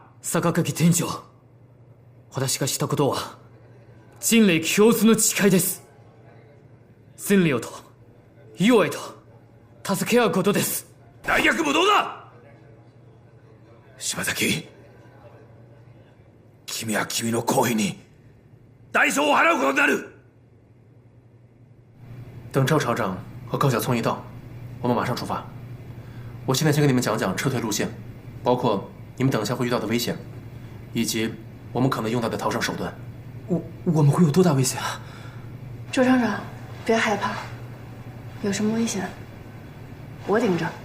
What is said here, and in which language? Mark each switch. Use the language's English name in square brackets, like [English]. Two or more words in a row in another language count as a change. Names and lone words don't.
[Japanese] 坂垣店長、私がしたことは人類共通の誓いです。千両と友愛と助け合うことです。大逆無道だ！島崎、君は君の行為に代償を払うことになる。 [Chinese] 等赵厂长和高晓聪一到，我们马上出发。我现在先给你们讲讲撤退路线，包括你们等一下会遇到的危险，以及我们可能用到的逃生手段。我们会有多大危险啊？周厂长，别害怕，有什么危险，我顶着。